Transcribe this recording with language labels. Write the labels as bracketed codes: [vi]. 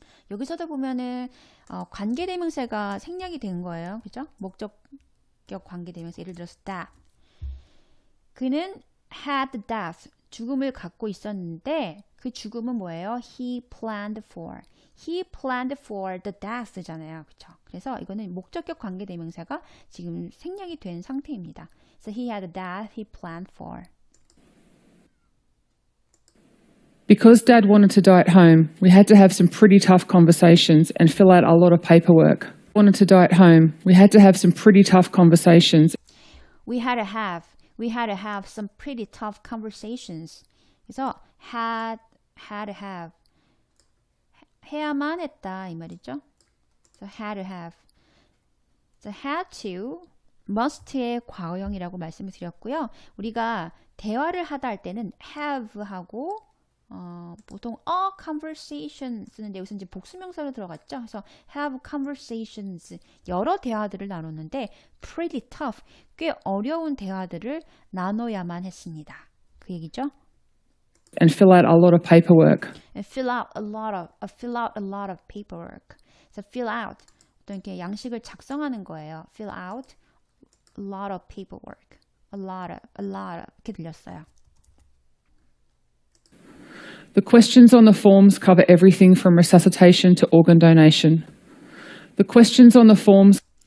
[ko] 여기서도 보면은 관계대명사가 생략이 된 거예요. 그죠? 목적격 관계대명사 예를 들어서 that. 그는 had death, 죽음을 갖고 있었는데 그 죽음은 뭐예요? [en] He planned for. He planned for the death [ko] 잖아요. 그렇죠? 그래서 이거는 목적격 관계대명사가 지금 생략이 된 상태입니다. [en] So he had the death he planned for. Because Dad wanted to die at home, we had to have some pretty tough conversations and fill out a lot of paperwork. Wanted to die at home, we had to have some pretty tough conversations. We had to have some pretty tough conversations. [ko] 그래서 had to have 해야만 했다 이 말이죠. [en] So had to have. So had to [ko] must의 과거형이라고 말씀을 드렸고요. 우리가 대화를 하다 할 때는 have하고 보통 a conversation 쓰는데 여기서 이제 복수명사로 들어갔죠. 그래서 have conversations 여러 대화들을 나눴는데 pretty tough 꽤 어려운 대화들을 나눠야만 했습니다. 그 얘기죠. [en] And fill out a lot of paperwork. And fill out a lot of paperwork. So fill out [ko] 어떤 이렇게 양식을 작성하는 거예요. [en] Fill out a lot of paperwork. A lot of [ko] 이렇게 들렸어요. [en] The questions on the forms cover everything from resuscitation to organ donation. The questions on the forms